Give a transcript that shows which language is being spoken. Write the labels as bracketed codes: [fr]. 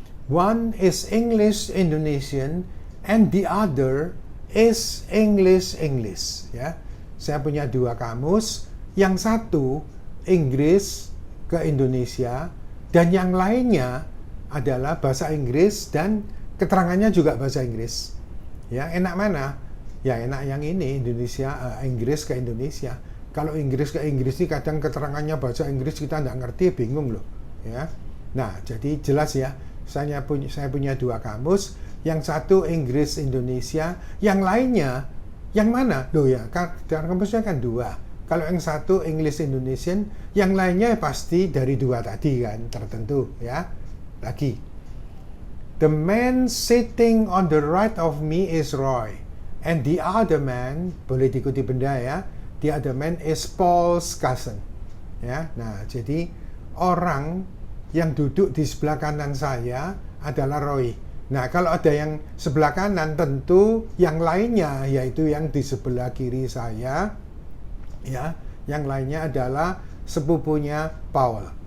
[en] One is English Indonesian and the other is English English. [id] Ya, saya punya 2 kamus. Yang satu Inggris ke Indonesia dan yang lainnya adalah bahasa Inggris dan keterangannya juga bahasa Inggris. Ya, enak mana? Ya enak yang ini, Inggris ke Indonesia. Kalau Inggris ke Inggris ini kadang keterangannya bahasa Inggris kita nggak ngerti, bingung loh. Ya, nah jadi jelas ya. Saya punya 2 kamus. Yang satu Inggris Indonesia, yang lainnya yang mana? Loh ya, kamusnya kan 2. Kalau yang satu English Indonesian, yang lainnya pasti dari 2 tadi kan, tertentu ya. Lagi. [en] The man sitting on the right of me is Roy. And the other man, [id] boleh diikuti benda ya. [en] The other man is Paul's cousin. [id] Ya. Nah, jadi orang yang duduk di sebelah kanan saya adalah Roy. Nah, kalau ada yang sebelah kanan, tentu yang lainnya, yaitu yang di sebelah kiri saya. Ya, yang lainnya adalah sepupunya Paul.